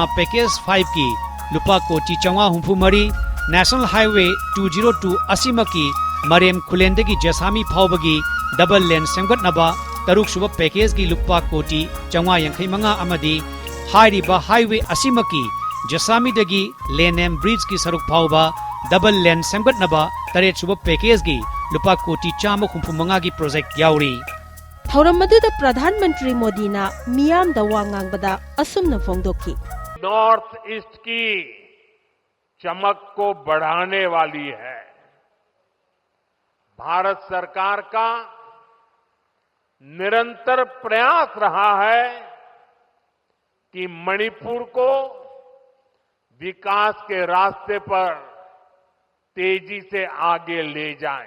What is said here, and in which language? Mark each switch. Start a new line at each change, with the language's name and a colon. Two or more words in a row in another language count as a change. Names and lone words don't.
Manipuri: Package 5 ki lupa koti changwa humpu mari National Highway 202 asimaki Marem Khulen dagi Jasami Phaubagi
English: double lane
Manipuri: semgatnaba taruk suba package ki lupa koti changwa yankhai manga amadi hairiba highway asimaki Jasami dagi
English: lane and bridge
Manipuri: ki saruk phauba
English: double lane
Manipuri: semgatnaba taret suba package gi lupa koti chama khumpu manga gi project yauri thauram maduda Pradhan Mantri Modi na miyam da wangang bada asumna phongdokhi
Hindi: नॉर्थ ईस्ट की चमक को बढ़ाने वाली है भारत सरकार का निरंतर प्रयास रहा है कि मणिपुर को विकास के रास्ते पर तेजी से आगे ले जाएं।